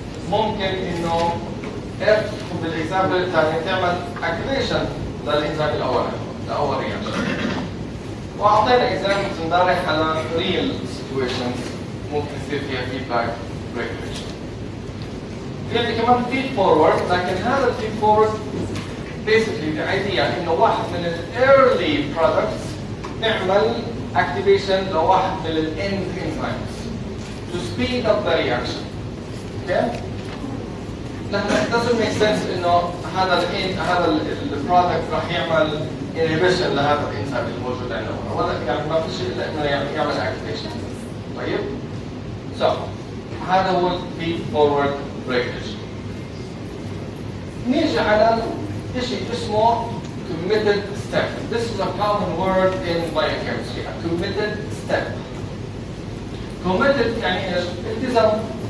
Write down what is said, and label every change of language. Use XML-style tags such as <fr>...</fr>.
<ar>ممكن انه F بالاكزامبل الثاني تعمل activation للانزيم الاول رياكشن. واعطينا اكزامبلز امبارح على</ar> <en>real situations</en> <ar>ممكن يصير فيها</ar> <en>feedback regulation.</en> <ar>في كمان</ar> <en>feed forward،</en> <ar>لكن هذا</ar> <en>feed forward basically the idea</en> <ar>انه واحد من ال</ar> <en>early products</en> <ar>نعمل</ar> <en>activation</en> <ar>لواحد من ال</ar> <en>end enzymes to speed up the reaction. Okay?</en> <ar>نحن</ar> <en>it doesn't make sense</en> <ar>انه هذا البرودكت راح يعمل inhibition لهذا الانزيم الموجود عندنا، ولا يعني ما في شيء الا انه يعمل activation. طيب؟</ar> <en>So</en> <ar>هذا هو</ar> <en>feed forward regulation.</en> <ar>نيجي على شيء اسمه committed step.</ar> <en>This is a common word in biochemistry. A committed step.</en> <ar>Committed يعني ايش؟ التزام.</ar>